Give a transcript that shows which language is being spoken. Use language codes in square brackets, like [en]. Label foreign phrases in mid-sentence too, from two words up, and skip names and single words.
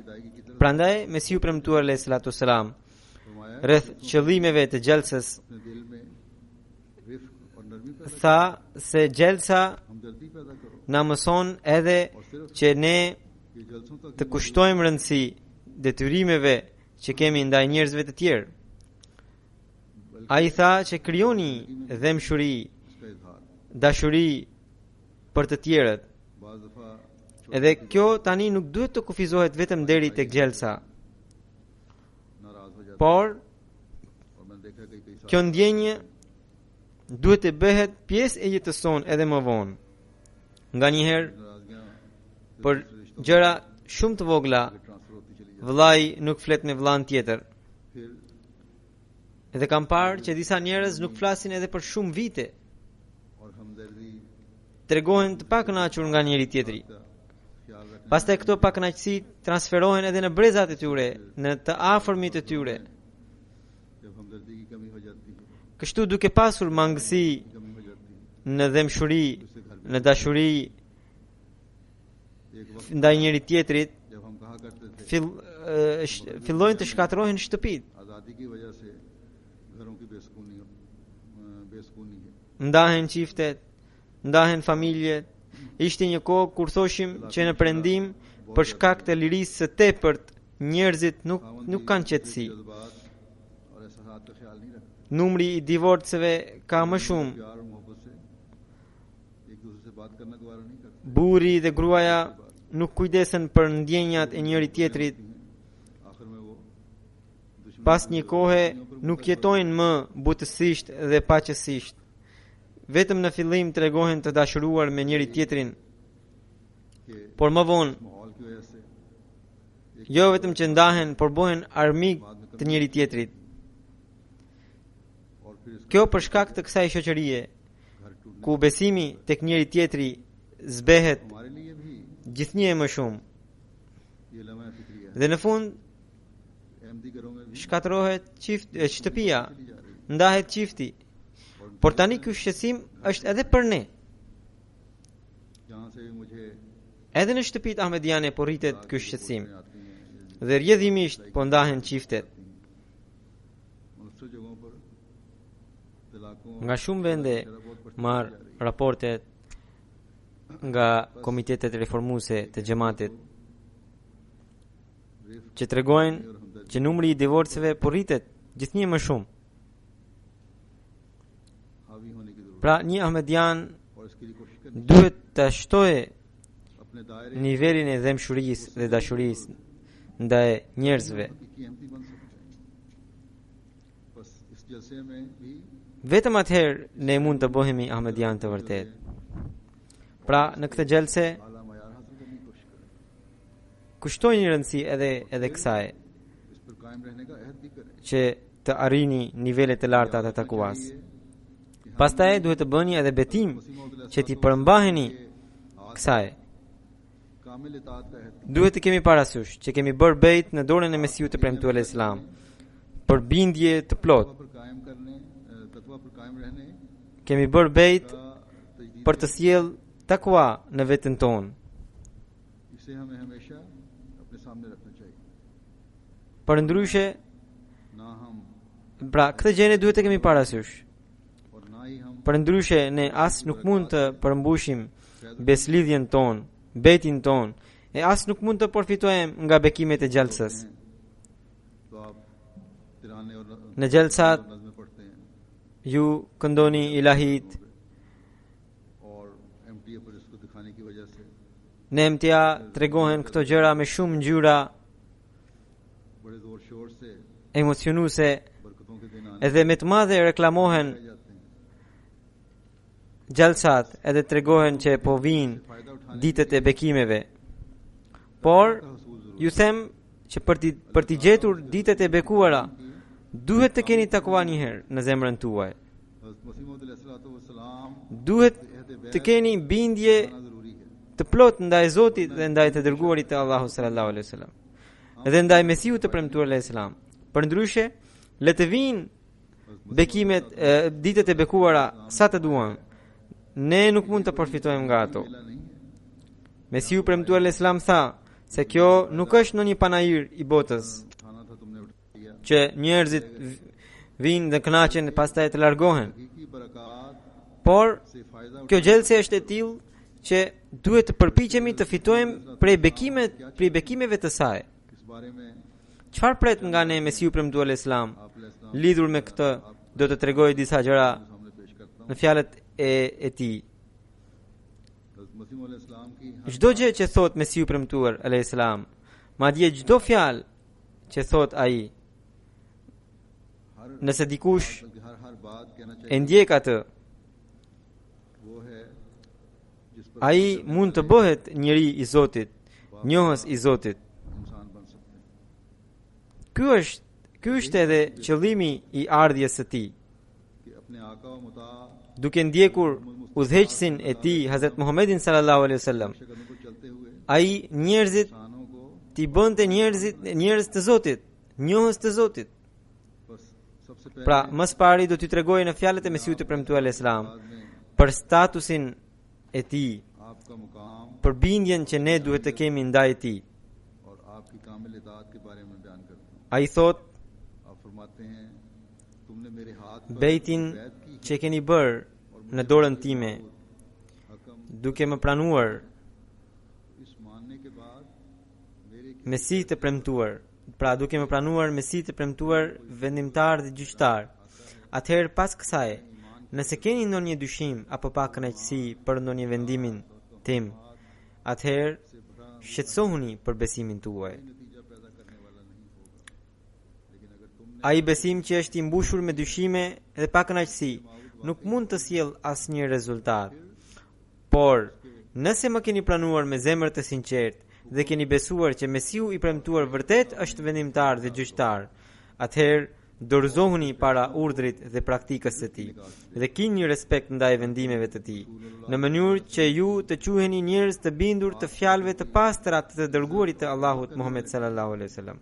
[sq] Prandaj Mesiu premtuar [ar] عليه الصلاة والسلام [sq] rreth qëllimeve të xhelsës tha se xhelsa na mëson edhe që ne të kushtojmë rëndësi detyrimeve që kemi ndaj njerëzve të tjerë. Ai tha që krijoni dhemshuri, dashuri për të tjerët. [ur] بعض دفعہ [sq] Edhe kjo tani nuk duhet të kufizohet vetëm deri tek gjelsa, [ur] ناراض ہو جاتا [sq] por [ur] ہے اور میں نے دیکھا کئی کئی [sq] kjo ndjenje duhet të bëhet pjesë e jetës sonë edhe më vonë. Nganjëherë [ur] नाराज़गियां [sq] për gjëra shumë të vogla [ur] ٹرانسفر ہوتی چلی جاتی [sq] vëllai nuk flet me vëllain tjetër. [ur] फिर [sq] Edhe kam parë që disa njerëz nuk flasin edhe për shumë vite, [ur] اور ہمدردی [sq] tregohen të pakënaqur nga njëri tjetri. [ur] کا خیال رکھنے [sq] Pastaj këto pakënaqësi transferohen edhe në brezat e tyre, në të afërmit e tyre. [ur] جب ہمدردی کی کمی ہو جاتی ہے [sq] Kështu duke pasur mangësi [ur] کمی ہو جاتی ہے [sq] në dhemshuri, në dashuri [ur] ایک وقت [sq] ndaj njëri tjetrit, [ur] جب ہم کہا کرتے تھے [sq] fillojnë të shkatërrohen shtëpit, [ur] آزادی کی وجہ سے گھروں کی بےسکونی ہے [sq] ndahen çiftet, ndahen familjet. Ishte një kohë kur thoshim që në perëndim për shkak të lirisë së tepërt njerëzit nuk kanë qetësi. [ur] جذبات اور احساس کا خیال نہیں رکھتے [sq] Numri i divorceve ka më shumë. [ur] پیار اور محبت سے ایک دوسرے سے بات کرنا گوارا نہیں کرتے [sq] Burri dhe gruaja nuk kujdesen për ndjenjat e njëri tjetrit. [ur] آخر میں وہ دشمن [sq] Pas një kohe nuk jetojnë më butësisht dhe paqësisht. Vetëm në fillim tregohen të dashuruar me njëri tjetrin, [ur] के [sq] por më vonë [ur] ماحول کی وجہ سے [sq] jo vetëm që ndahen, por bëhen armik të njëri tjetrit. [ur] اور پھر اس کا [sq] Kjo për shkak të kësaj shoqërie, [ur] گھر ٹوٹنے [sq] ku besimi tek njëri tjetri zbehet [ur] ہمارے لیے بھی [sq] gjithnjë e më shumë. [ur] یہ لمحہ فکریہ ہے [sq] Dhe në fund [ur] احمدی گھروں میں بھی [sq] shkatërrohet shtëpia, [ur] چلی جا رہی ہے [sq] ndahet çifti. Por tani ky shqetësim është edhe për ne. [ur] جہاں سے بھی مجھے [sq] Edhe në shtëpitë ahmediane po rritet ky shqetësim. [ur] آتی ہیں [sq] Dhe rrjedhimisht po ndahen çiftet. [ur] مختلف جگہوں پر طلاقوں [sq] Nga shumë vende marr raportet nga komitetet reformuese të xhamatit që tregojnë që numri i divorceve po rritet gjithnjë më shumë. [ur] حاوی ہونے کی ضرورت [sq] Pra një ahmedian [ur] اور اس کے لیے کوشش کرنی [sq] duhet të shtojë [ur] اپنے دائرے [sq] nivelin e dhemshurisë dhe dashurisë ndaj njerëzve. [ur] کہ احمدی بن سکتے ہیں بس اس جلسے میں بھی [sq] Vetëm atëherë ne mund të bëhemi ahmedian të vërtet. Pra në këtë gjelse [ur] اعلیٰ معیار حاصل کرنے کی کوشش کریں [sq] kushtojnë një rëndësi edhe kësaj, [ur] اس پر قائم رہنے کا عہد بھی کریں [sq] që të arrini nivelet e larta të takuas. Pastaj duhet të bëni edhe betim që t'i përmbaheni kësaj. [ur] کامل اطاعت کا عہد [sq] Duhet të kemi parasysh që kemi bërë bejt në dorën e Mesiut të premtuar Islam për bindje të plot. [ur] تقویٰ پر قائم رہنے [sq] Kemi bërë bejt [ur] کا تجدید [sq] për të sjell takwa në veten tonë. [ur] اسے ہمیں ہمیشہ اپنے سامنے رکھنا چاہیے [sq] Përndryshe, [ur] نہ ہم [sq] pra këtë gjë ne duhet të kemi parasysh. [ur] اور نہ ہی ہم [sq] Përndryshe ne as nuk mund të përmbushim beslidhjen tonë, betin tonë, e as nuk mund të përfitojmë nga bekimet e gjallësës. [ur] تو آپ ترانے اور [sq] Në gjallësat [ur] نظمیں پڑھتے ہیں [sq] ju këndoni ilahit, [ur] اور ایم ٹی اے پر اس کو دکھانے کی وجہ سے [sq] në MTA tregohen këto gjëra me shumë ngjyra [ur] بڑے زور شور سے [sq] emocionuese [ur] برکتوں کے دن آنے [sq] edhe me të madhe reklamohen [ur] جاتے ہیں [sq] gjallësat edhe tregohen që po vinë [ur] فائدہ اٹھانے [sq] ditët e bekimeve. Por [ur] کا حصول ضرور [sq] ju them që për t'i gjetur ditët e bekuara duhet të keni takwa një herë në zemrën tuaj. [ur] حضرت مسیح موعود علیہ السلام [sq] Duhet të keni bindje [ur] آنا ضروری ہے [sq] të plot ndaj Zotit dhe ndaj të dërguarit të Allahu [ar] صلى الله عليه وسلم [sq] dhe ndaj Mesiut të premtuar [ar] عليه السلام. [sq] Përndryshe, le të vinë bekimet, ditët e bekuara sa të duan. Ne nuk mund të përfitojmë nga ato. [ur] ملا نہیں ہے [sq] Mesiu premtuar [ar] عليه السلام [sq] tha se kjo nuk është ndonjë panajir i botës [ur] کھانا تھا تم نے اٹھا لیا [sq] që njerëzit vinë dhe kënaqen e pastaj të largohen. [ur] حقیقی برکت [sq] Por [ur] سے فائدہ [sq] kjo gjellëse është e tillë që duhet të përpiqemi të fitojmë prej bekimeve të saj. [ur] اس بارے میں [sq] Çfarë pret nga ne Mesiu premtuar [ar] عليه السلام? [ur] آپ علیہ السلام [sq] Lidhur me këtë, do të tregoj disa gjëra [ur] سامنے پیش کرتا ہوں [sq] në fjalët e tij. [ur] حضرت مسیح علیہ السلام کی [sq] çdo gjë që thot Mesiu premtuar [ar] عليه السلام, [sq] madje çdo fjalë që thot ai, nëse dikush [ur] ہر بات کہنا [sq] e [ur] चाहिए [sq] ndjek atë, [ur] وہ ہے جس پر [sq] ai mund të bëhet njeri i Zotit, njohës i Zotit. [ur] انسان بن سکتے ہیں [sq] Ky është edhe qëllimi i ardhjes së tij. [ur] کہ اپنے آقا و مطاع [sq] Duke ndjekur udhëheqësin e tij Hazrat Muhammedin [ar] صلى الله عليه وسلم, [ur] کے قدموں پر چلتے ہوئے [sq] ai njerëzit [ur] انسانوں کو [sq] t'i bënte njerëz të Zotit, njohës të Zotit. [ur] بس سب سے پہلے [sq] Pra, më së pari do t'ju tregoj në fjalët e Mesiut të premtuar [ar] عليه السلام [ur] بعد میں [sq] për statusin e tij, [ur] آپ کا مقام [sq] për bindjen që ne duhet të kemi ndaj tij. [ur] اور آپ کی کامل اطاعت کے بارے میں بیان کرتا ہوں. [sq] Ai thot, [ur] آپ فرماتے ہیں تم نے میرے ہاتھ پر [sq] bejtin [ur] بیعت کی [sq] që e keni bërë në dorën time, [ur] हकम [sq] duke më pranuar [ur] اس ماننے کے بعد میرے [sq] Mesi të premtuar, pra duke më pranuar Mesi të premtuar, vendimtar dhe gjyqtar. Atëherë pas kësaj, nëse keni ndonjë dyshim apo pa kënaqësi për ndonjë vendimin tim, atëherë shqetësohuni për besimin tuaj. [ur] نتیجہ پیدا کرنے والا نہیں ہوگا، لیکن اگر تم نے [sq] Ai besim që është i mbushur me dyshime dhe pa kënaqësi, nuk mund të sjell asnjë rezultat. Por, nëse më keni pranuar me zemër të sinqertë dhe keni besuar që Mesiu i premtuar vërtet është vendimtar dhe gjyqtar, atëherë dorëzohuni para urdhrit dhe praktikës së tij dhe keni një respekt ndaj vendimeve të tij, në mënyrë që ju të quheni njerëz të bindur të fjalëve të pastra të dërguarit të Allahut Muhammed [ar] صلى الله عليه وسلم.